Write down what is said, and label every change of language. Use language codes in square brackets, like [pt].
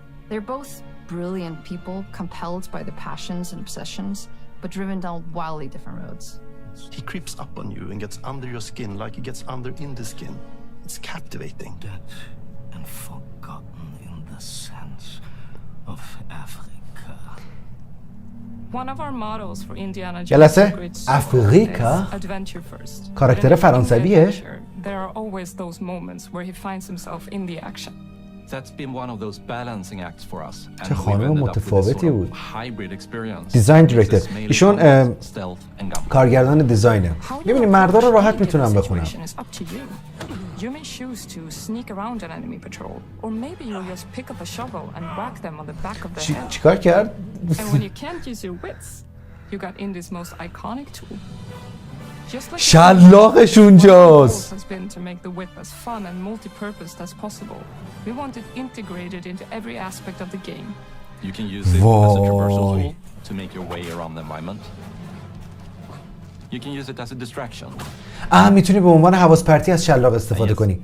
[en] They're both brilliant people compelled by their passions and obsessions, but driven down wildly different roads. He creeps up on you and gets under your skin like he gets under in the skin. It's captivating. Dead and forgotten in the sands of Africa. [fa] جلسه افریقا کاراکتر فرانسویه. [en] There are always those moments where he finds himself in the action. That's been one of those balancing acts for us. [fa] چه خانم متفاوتی بود. [en] Hybrid experience. Design director. [fa] ایشون کارگردان دیزاینه. ببینید مردا رو راحت میتونم بخونم. [en] You may choose to sneak around an enemy patrol, or maybe you'll just pick up a shovel and whack them on the back of their head. [fa] چیکار کرد؟ [en] And when you can't use your wits, you got Indy's most iconic tool. [fa] شلاقش اونجاست. [en] Has been to make the whip as fun and multi-purposed as possible. We want it integrated into every aspect of the game. You can use it as a traversal tool to make your way around the environment. You can use it as a distraction. [fa] میتونی به عنوان حواس پرتی از شلاق استفاده کنی.